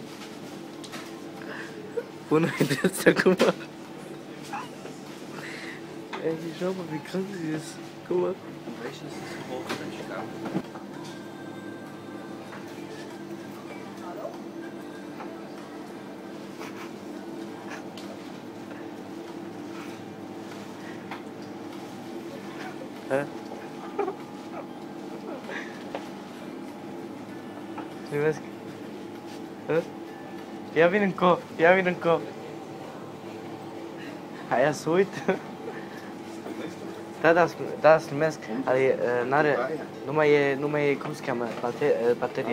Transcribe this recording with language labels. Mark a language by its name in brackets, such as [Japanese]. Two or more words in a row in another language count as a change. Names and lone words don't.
[Romanian] Pune-i de asta acum. [German] Ey, schau mal, wie krank sie ist. Guck mal. Welches ist hochständig? Hä? [Romanian] Privesc. Hă? Ia vine încă, ia vine încă. Aia să uită. Da, să numesc. N-are, nu mai e, cum se cheamă, baterie.